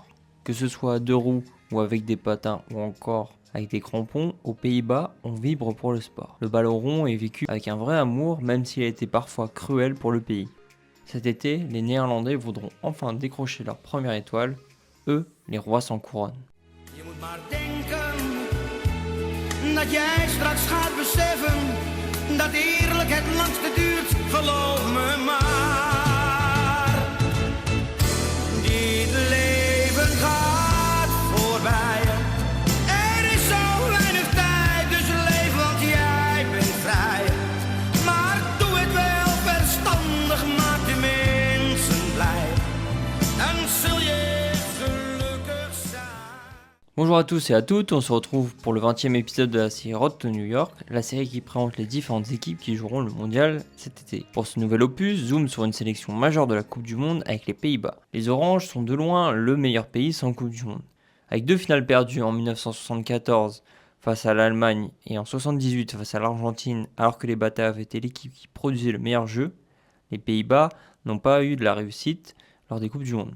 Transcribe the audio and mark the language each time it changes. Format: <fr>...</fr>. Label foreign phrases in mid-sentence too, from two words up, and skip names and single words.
<fr>Que ce soit à deux roues ou avec des patins ou encore avec des crampons, aux Pays-Bas, on vibre pour le sport. Le ballon rond est vécu avec un vrai amour, même s'il a été parfois cruel pour le pays. Cet été, les Néerlandais voudront enfin décrocher leur première étoile, eux, les rois sans couronne.</fr> <nl>Je moet maar denken dat jij straks gaat beseffen dat eerlijk het langste duurt, geloof me maar. Dit leven gaat voorbij. Er is zo weinig tijd, dus leef want jij bent vrij. Maar doe het wel verstandig, maak de mensen blij. Dan zul je gelukkig zijn.</nl> <fr>Bonjour à tous et à toutes, on se retrouve pour le 20e épisode de la série Road to New York, la série qui présente les différentes équipes qui joueront le mondial cet été. Pour ce nouvel opus, zoom sur une sélection majeure de la Coupe du Monde avec les Pays-Bas. Les Oranges sont de loin le meilleur pays sans Coupe du Monde. Avec deux finales perdues en 1974 face à l'Allemagne et en 1978 face à l'Argentine, alors que les Bataves étaient l'équipe qui produisait le meilleur jeu, les Pays-Bas n'ont pas eu de la réussite lors des Coupes du Monde.</fr>